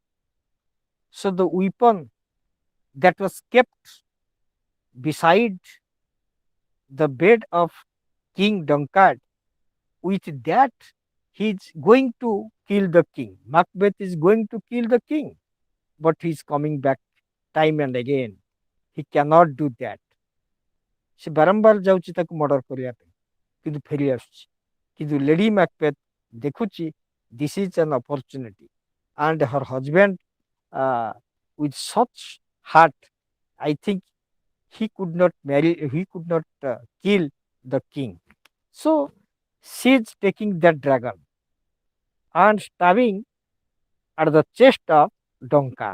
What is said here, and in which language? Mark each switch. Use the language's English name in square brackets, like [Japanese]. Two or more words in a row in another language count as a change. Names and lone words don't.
[English] So the weapon that was kept beside the bed of King Dunkard, with that he is going to kill the king. Macbeth is going to kill the king, but he is coming back time and again. He cannot do that. [Odia] ସେ ବାରମ୍ବାର ଯାଉଛି ତାକୁ ମର୍ଡର କରିବା ପାଇଁ, କିନ୍ତୁ ଫେରି ଆସୁଛି। କିନ୍ତୁ ଲେଡି ମ୍ୟାକବେଥ୍ ଦେଖୁଛି [English] this is an opportunity, and her husband with such heart, I think he could not marry, he could not kill the king. So she is taking that dragon and stabbing at the chest of Duncan.